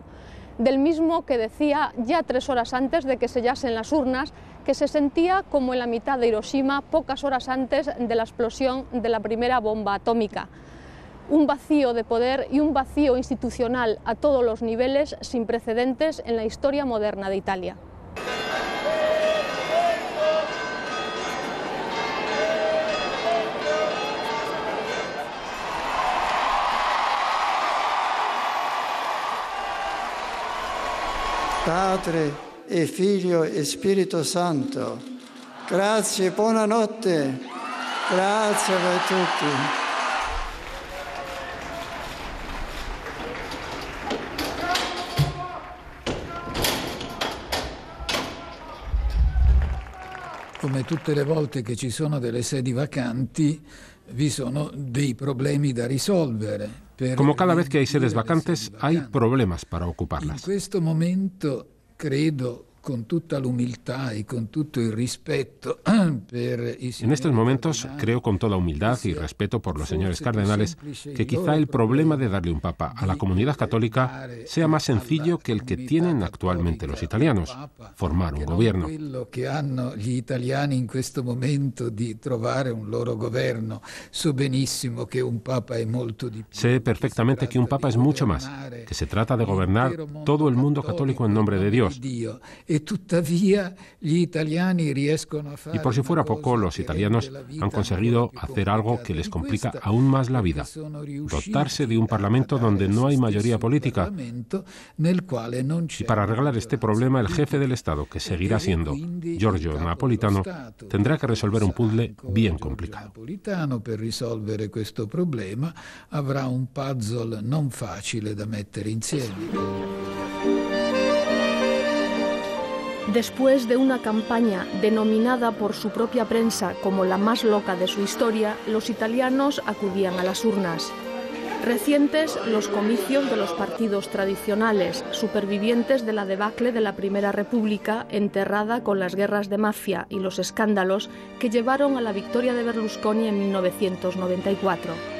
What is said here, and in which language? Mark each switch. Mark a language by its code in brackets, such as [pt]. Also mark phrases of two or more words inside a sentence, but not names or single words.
[es] Del mismo que decía ya 3 horas antes de que sellasen las urnas que se sentía como en la mitad de Hiroshima pocas horas antes de la explosión de la primera bomba atómica. Un vacío de poder y un vacío institucional a todos los niveles sin precedentes en la historia moderna de Italia. [it] Padre e Figlio e Spirito Santo, grazie, buonanotte, grazie a tutti. Come tutte le volte che ci sono delle sedi vacanti, vi sono dei problemi da risolvere. [es] Como cada vez que hay sedes vacantes, hay problemas para ocuparlas. [it] In questo momento credo, con tutta l'umiltà y con tutto il rispetto [es] En estos momentos, creo con toda humildad y respeto por los señores cardenales que quizá el problema de darle un papa a la comunidad católica sea más sencillo que el que tienen actualmente los italianos, formar un gobierno. [it] Quello che hanno gli italiani in questo momento di trovare un loro governo. So benissimo che un papa è molto di più. [es] Sé perfectamente que un papa es mucho más, que se trata de gobernar todo el mundo católico en nombre de Dios. Y por si fuera poco, los italianos han conseguido hacer algo que les complica aún más la vida: dotarse de un parlamento donde no hay mayoría política. Y para arreglar este problema, el jefe del Estado, que seguirá siendo Giorgio Napolitano, tendrá que resolver un puzzle bien complicado. [it] Napolitano, per risolvere questo problema, avrà un puzzle non facile da mettere insieme. [es] Después de una campaña denominada por su propia prensa como la más loca de su historia, los italianos acudían a las urnas. Recientes, los comicios de los partidos tradicionales, supervivientes de la debacle de la Primera República, enterrada con las guerras de mafia y los escándalos que llevaron a la victoria de Berlusconi en 1994.